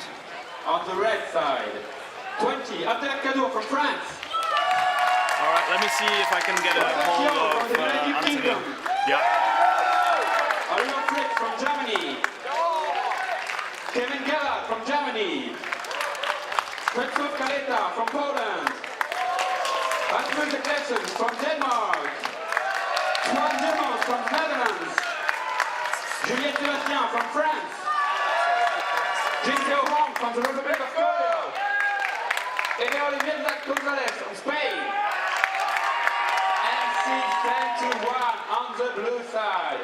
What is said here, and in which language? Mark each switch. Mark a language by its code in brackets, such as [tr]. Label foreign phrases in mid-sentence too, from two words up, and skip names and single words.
[en] On the red side, 20, Abdelkader from France. All right, let me see if I can get a hold of Anthony. Yeah. Oliver Fritz from Germany. Kevin Gallard from Germany. Krzysztof Kaleta from Poland. Rasmus de Klessen from Denmark. Juan Demons from Netherlands. Juliette Sebastien from France. Jinseo Hong from the Republic of Korea. And Olivier Gonzalez from Spain. And seeds 10 to 1 on the blue side.